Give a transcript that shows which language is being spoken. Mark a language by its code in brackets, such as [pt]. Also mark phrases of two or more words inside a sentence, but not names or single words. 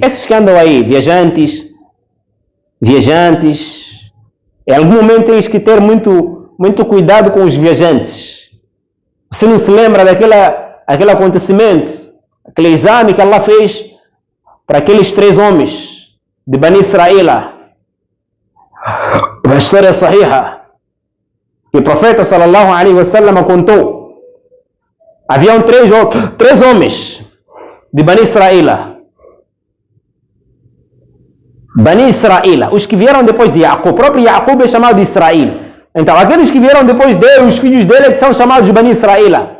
[pt] Esses que andam aí, viajantes. Em algum momento tens que ter muito cuidado com os viajantes. Você não se lembra daquele acontecimento, aquele exame que Allah fez para aqueles 3 homens de Bani Israel? A história sahiha que o profeta [ar] صلى الله عليه وسلم [pt] contou. Haviam 3 homens de Bani Israel. Bani Israel, os que vieram depois de Jacob. O próprio Jacob é chamado de Israel. Então, aqueles que vieram depois dele, os filhos dele, que são chamados de Bani Israel.